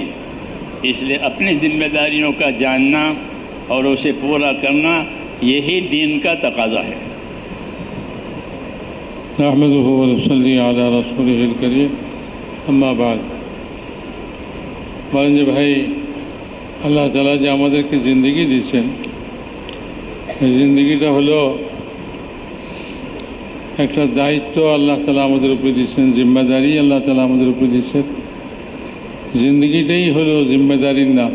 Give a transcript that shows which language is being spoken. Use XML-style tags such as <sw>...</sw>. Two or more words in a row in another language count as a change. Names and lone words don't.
<ur>اس لیے اپنی ذمہ داریوں کا جاننا اور اسے پورا کرنا یہی دین کا تقاضا ہے۔</ur> <ar>نحمدہ ونصلی علی رسولہ الکریم، اما بعد۔</ar> <bn>بھائی আল্লাহ তাআলা যে আমাদেরকে জিন্দেগি দিয়েছেন, এই জিন্দেগিটা হলো একটা দায়িত্ব আল্লাহ তাআলা আমাদের উপরে দিয়েছেন, জিম্মেদারি আল্লাহ তাআলা আমাদের উপরে দিয়েছেন। জিন্দেগিটাই হলো জিম্মেদারির নাম।</bn>